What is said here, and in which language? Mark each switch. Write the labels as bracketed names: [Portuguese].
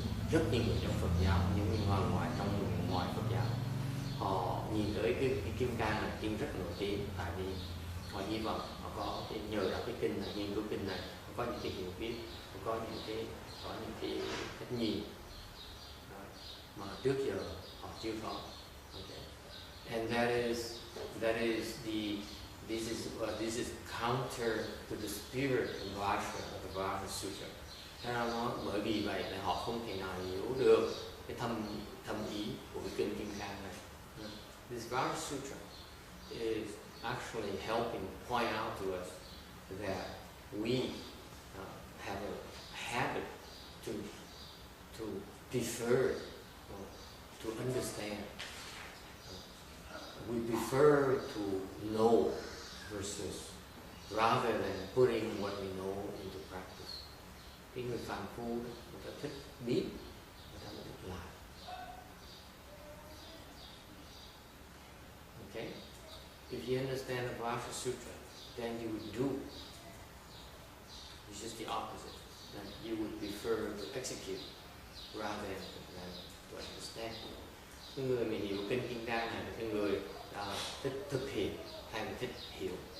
[Vietnamese] Rất nhiều người trong Phật giáo, những người ngoài Phật giáo, họ nhìn tới cái kim cang này, kim rất nổi tiếng, tại vì họ hy vọng họ có cái nhờ đọc cái kinh này, nghiên cứu kinh này, họ có những cái hiểu biết, họ có những cái cách nhìn mà trước giờ họ chưa có. [English] Okay. And this is counter to the spirit of the Vajra Sutra. [Vietnamese] Thế ra nó bởi vì vậy là họ không thể nào hiểu được cái thâm ý của cái kinh Kim Cang này. [English] This Vajra Sutra is actually helping point out to us that we have a habit to prefer to understand. We prefer to know versus rather than putting what we know into practice. [Vietnamese] Cái người phàm phu người ta thích biết, người ta thích làm. [English] Okay? If you understand the Vajra Sutra, then you would do. It's just the opposite. Then you would prefer to execute rather than to understand. [Vietnamese] Cái người mình hiểu kinh Kim Cang này là cái người thích thực hiện hay là thích hiểu.